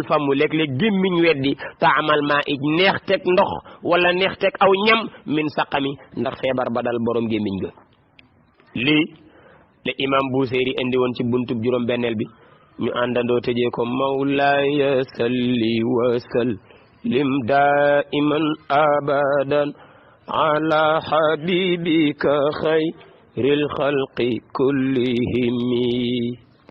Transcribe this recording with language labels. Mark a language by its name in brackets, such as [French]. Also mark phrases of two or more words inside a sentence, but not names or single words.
[Wolof] famu léeg-léeg gémmiñ weddi taamal maa ij neex teg ndox wala neex teg aw ñam min saqami ndax feebar ba dal borom gémmiñ ga lii le imam Busiri indi woon ci buntub juróom benneel bi ñu àndandoo tëjee ko [Arabic] مولاي صل وسلم دائما أبدا على حبيبك خير الخلق كلهم